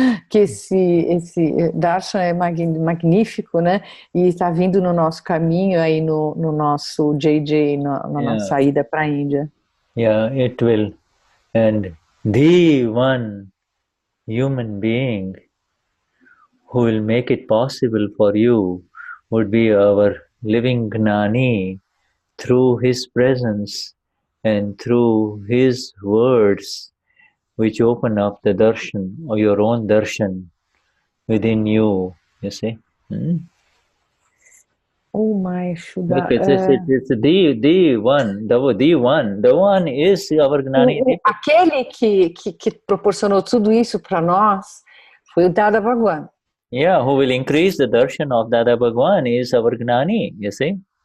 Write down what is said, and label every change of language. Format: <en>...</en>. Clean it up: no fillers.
<pt>Que esse darshan é magnífico, né? E está vindo no nosso caminho aí no nosso JJ, na nossa ida para a Índia.</pt> <en>Yeah, it will. And the one human being who will make it possible for you would be our living Gnani, through his presence and through his words, which open up the darshan, or your own darshan within you, you see? Oh my Shuddha. It's the one. The one is our Gnani.</en> <pt>Aquele que proporcionou tudo isso para nós foi o Dada Bhagwan.</pt> <en>Yeah, who will increase the darshan of Dada Bhagwan is our Gnani, you see?</en>